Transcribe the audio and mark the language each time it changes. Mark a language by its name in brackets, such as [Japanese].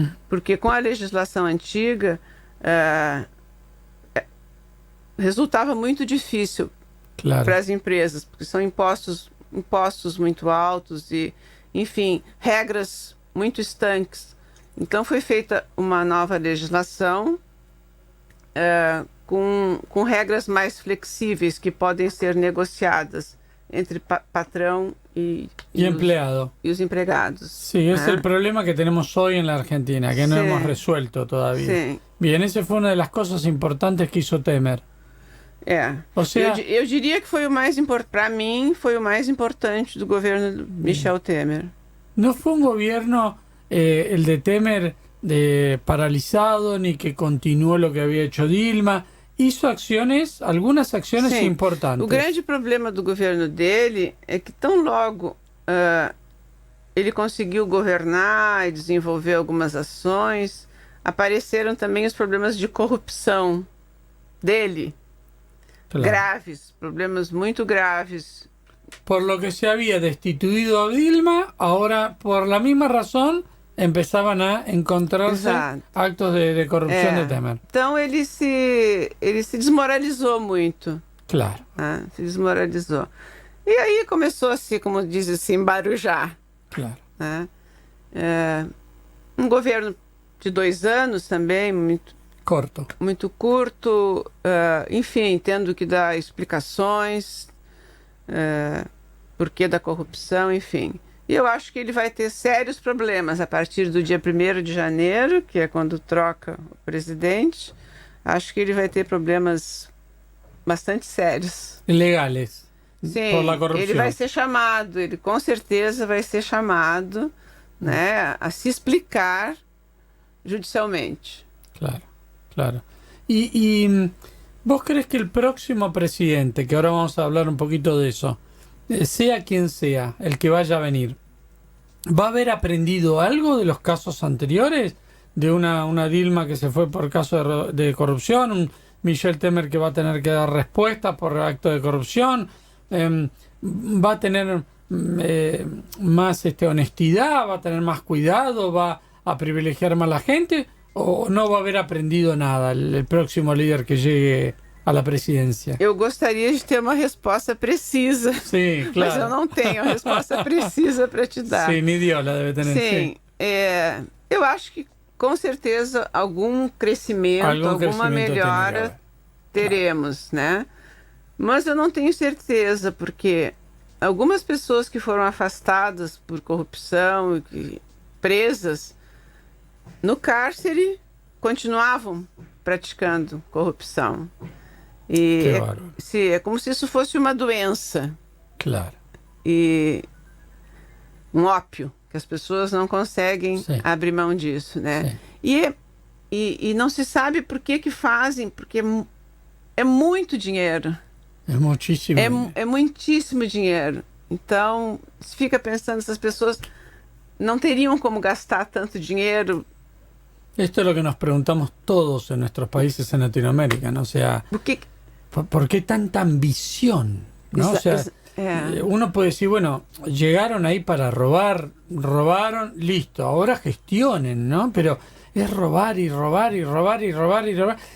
[Portuguese] Porque com a legislação antiga resultava muito difícil para as empresas, porque são impostos muito altos e, enfim, regras muito estanques. Então foi feita uma nova legislação com regras mais flexíveis que podem ser negociadas entre patrão y [Spanish] empleado. Y los empregados. Sí, es el problema que tenemos hoy en la Argentina, que no hemos resuelto todavía. Sí. Bien, esa fue una de las cosas importantes que hizo Temer. O sea, [Portuguese] eu diria que foi o mais importante, para mim, foi o mais importante do governo de Michel Temer. [Spanish] No fue un gobierno, el de Temer, paralizado, ni que continuó lo que había hecho Dilma. Hizo algunas acciones importantes. [Portuguese] O grande problema do governo dele é que tão logo ele conseguiu governar e desenvolver algumas ações, apareceram também os problemas de corrupção dele. Claro. Graves, problemas muito graves. [Spanish] Por lo que se había destituido a Dilma, ahora por la misma razón empezaban a encontrarse actos de corrupção de Temer. [Portuguese] Então ele se desmoralizou muito. Claro. Se desmoralizou. E aí começou assim, como diz assim, embarujar. Claro. Um governo de 2 anos também, muito [Spanish] Corto. [Portuguese] muito curto, enfim, tendo que dar explicações, porquê da corrupção, enfim. E eu acho que ele vai ter sérios problemas a partir do dia 1º de janeiro, que é quando troca o presidente. Acho que ele vai ter problemas bastante sérios. [Spanish] Legales. [Portuguese] Sim, [Spanish] por la corrupção. [Portuguese] ele vai ser chamado, ele com certeza vai ser chamado, né, a se explicar judicialmente. Claro, claro. [Spanish] Y vos crees que el próximo presidente, que ahora vamos a hablar un poquito de eso, sea quien sea, el que vaya a venir, ¿va a haber aprendido algo de los casos anteriores? De una Dilma que se fue por caso de corrupción, un Michel Temer que va a tener que dar respuestas por acto de corrupción, va a tener más honestidad, va a tener más cuidado, va a privilegiar más a la gente, o no va a haber aprendido nada el próximo líder que llegue a la presidencia? [Portuguese] Eu gostaria de ter uma resposta precisa, [Spanish] Sí, claro. [Portuguese] mas eu não tenho a resposta precisa para te dar. [Spanish] Sí, ni Dios la debe tener. [Portuguese] Sim, eu acho que com certeza algum crescimento, alguma melhora teremos, né? Mas eu não tenho certeza, porque algumas pessoas que foram afastadas por corrupção e presas no cárcere continuavam praticando corrupção. E é como se isso fosse uma doença. Claro. E um ópio, que as pessoas não conseguem Sim. abrir mão disso, né? E não se sabe por que fazem, porque é muito dinheiro. É muitíssimo. É muitíssimo dinheiro. Então, se fica pensando, essas pessoas não teriam como gastar tanto dinheiro. [Spanish] Esto es lo que nos preguntamos todos en nuestros países en Latinoamérica, ¿no? O sea, ¿por qué tanta ambición? ¿No? O sea, uno puede decir, bueno, llegaron ahí para robar, robaron, listo, ahora gestionen, ¿no? Pero es robar y robar y robar y robar y robar.